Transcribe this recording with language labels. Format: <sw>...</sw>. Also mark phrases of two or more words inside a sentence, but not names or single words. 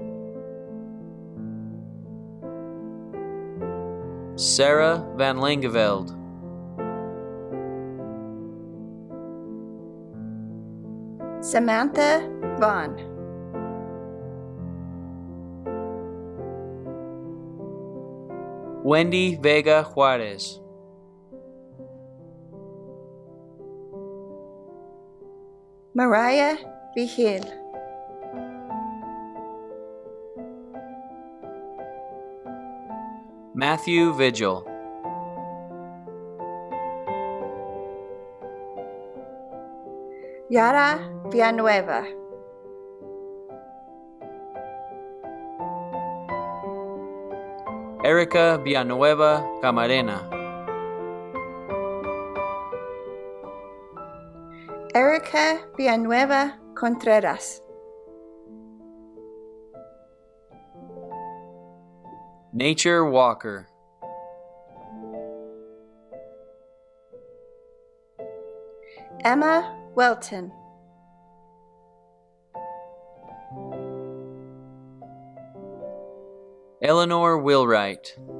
<en>Sarah Van Langeveld. Samantha Vaughn. Wendy Vega Juarez. Mariah Vigil. Matthew Vigil. Yara Villanueva. Erica Villanueva Camarena. Jorge Villanueva Contreras. Nature Walker. Emma Welton. Eleanor Wheelwright.</en>